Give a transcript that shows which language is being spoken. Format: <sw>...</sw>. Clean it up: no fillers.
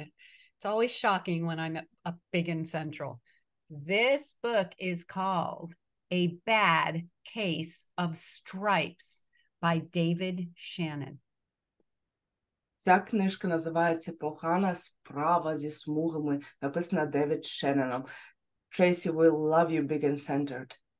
<en>It's always shocking when I'm up big and central. This book is called A Bad Case of Stripes by David Shannon.</en> <uk>Ця книжка називається «Погана справа зі смугами», написана Девід Шенноном.</uk> <en>Tracy will love you big and centered.</en>